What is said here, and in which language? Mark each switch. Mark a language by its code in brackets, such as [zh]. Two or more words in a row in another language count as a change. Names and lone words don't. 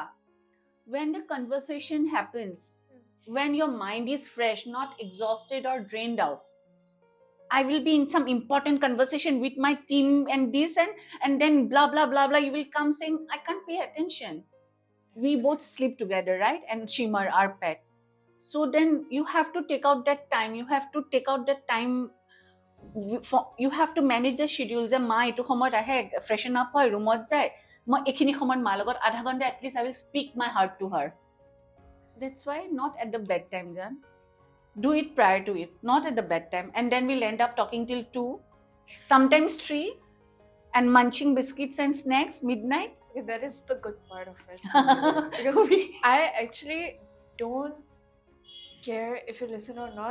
[en] When the conversation happens, when your mind is fresh, not exhausted or drained out, I will be in some important conversation with my team and this and then blah blah blah blah. You will come saying, I can't pay attention. We both sleep together, right? And Shimar, our pet. So then you have to take out that time. You have to take out that time. You have to manage the schedule. [as] যে মা এইটো সময়ত আহে [en] freshen up [as] হয় ৰুমত যায় মই এইখিনি সময়ত মাৰ লগত আধা ঘণ্টা [en] at least I will speak my heart to her. That's why not at the bedtime, Jan. Do it prior to it, not at the bedtime. And then we'll end up talking till 2, sometimes 3, and munching biscuits and snacks midnight. Okay, that is the good part of it. Because I actually don't care if you listen or not.